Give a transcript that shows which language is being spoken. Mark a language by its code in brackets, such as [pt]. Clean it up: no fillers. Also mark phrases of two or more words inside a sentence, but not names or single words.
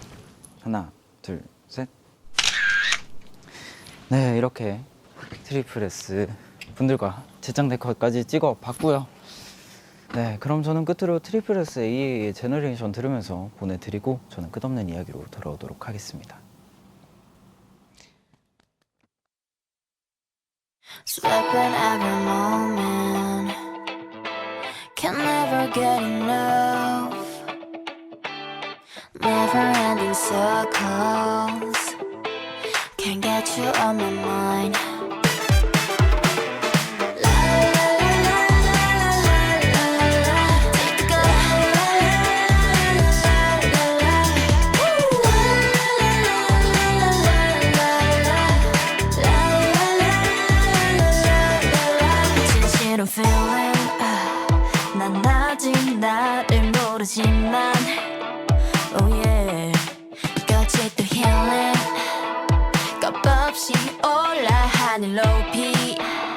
[ko] 하나, 둘, 셋. 네, 이렇게 트리플 S 분들과 제작 네컷까지 찍어 봤고요. 네, 그럼 저는 끝으로 트리플 S AA의 제너레이션 들으면서 보내드리고 저는 끝없는 이야기로 돌아오도록 하겠습니다. [en] Slipping every moment, can never get enough. Never-ending circles, can't get you on my mind. La la la la la la la la la. Take a la la la la la la. Woo. La la la la la la la la. [ko] 진실한 feeling, 난 아직 나를 모르지만, [en] oh yeah, [ko] 끝이 또 healing. 겁없이 올라 하늘 높이.